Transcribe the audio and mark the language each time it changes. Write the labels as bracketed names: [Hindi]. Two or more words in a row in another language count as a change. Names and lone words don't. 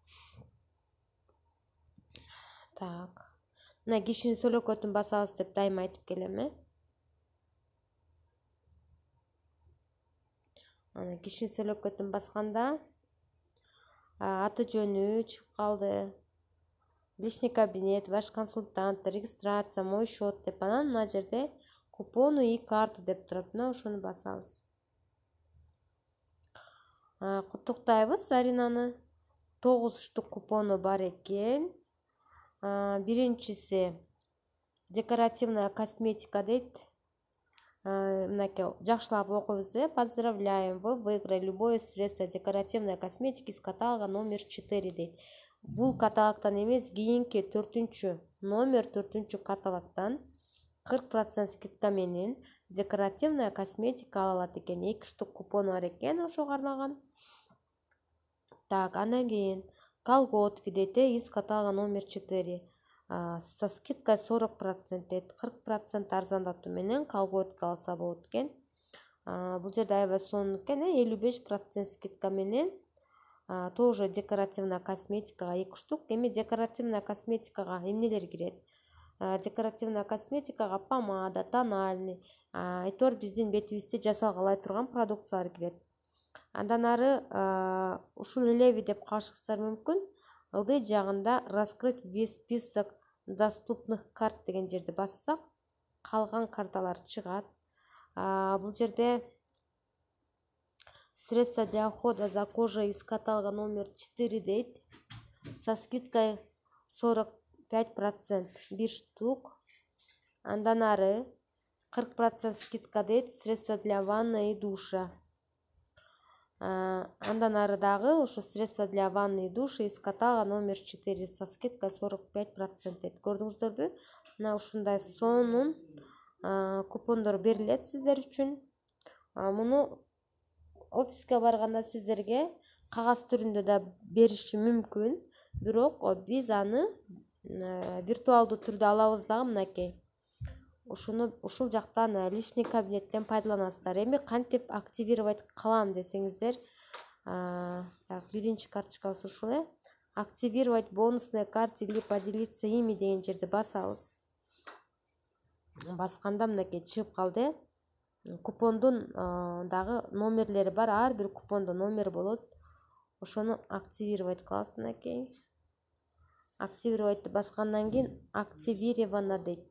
[Kyrgyz] Так. Мына кишинин сөөлөкөтүн басабыз деп дайыма айтып келем. Ана кишинин сөөлөкөтүн басканда аты жөнү чыгып калды. [Russian] Личный кабинет, ваш консультант, регистрация, мой счет [Kyrgyz] деп, анан мына жерде [Russian] купону и карты [Kyrgyz] деп турат. Мына ошону басабыз. Куттуктайбыз Заринаны. 9 штук купону бар экен. Биринчиси [Russian] декоративная косметика [Kyrgyz] дейт. Мынакей жакшылап окуйбуз. [Russian] Поздравляем, вы выиграли любое средство декоративной косметики из каталога номер 4 дейт. [Kyrgyz] Бул каталогтан эмес, кийинки 4-чү номер 4-чү каталогтан 40% скидка менен [Russian] декоративная косметика [Kyrgyz] ала алат экен. 2 штук купон бар экен ошого арналган. Так, андан кийин колготки дейт, [Russian] из каталога номер 4. Со скидкой 40% дейт. [Kyrgyz] 40% арзандатуу менен колготки алса болот экен. Бул жерде аябай сонун экен, 55% скидка менен [Russian] тоже декоративная косметикага [Kyrgyz] 2 штук. Эми [Russian] декоративная косметикага [Kyrgyz] эмнелер кирет? [Russian] Декоративная косметикага помада, тональный, [Kyrgyz] айтор биздин бетибизди жасалгалай турган продукциялар кирет. Андан ары ушул элеби деп калышыңыздар мүмкүн. Ылдый жагында [Russian] раскрыть весь список доступных карт [Kyrgyz] деген жерди бассак, калган карталар чыгат. Бул жерде [Russian] средства для ухода за кожей из каталога номер 4 дейт. Со скидкой 45% 1 штук. [Kyrgyz] Андан ары 40% скидка дейт. [Russian] Средства для ванны и душа. [Kyrgyz] Андан ары дагы ошо [Russian] средства для ванны и душа из каталога номер 4 со скидкой 45% [Kyrgyz] дейт. Көрдүңүздөрбү? Мына ушундай сонун купондор берилет сиздер үчүн. Муну офиске барганда сиздерге кагаз түрүндө да бериши мүмкүн, бирок биз аны виртуалдуу түрдө алабыз дагы мынакей. Ушул жактан [Russian] личный кабинеттен [Kyrgyz] пайдаланасыздар. Эми кантип активировать кылам десеңиздер, так, биринчи карточкабыз ушул. [Russian] Активировать бонусные карты или поделиться ими [Kyrgyz] деген жерди басабыз. Басканда мынакей чыгып калды. Купондун дагы номерлери бар, ар бир купондо номер болот. Ошону активировать кыласыз мынакей. Активировать баскандан кийин активировано дейт.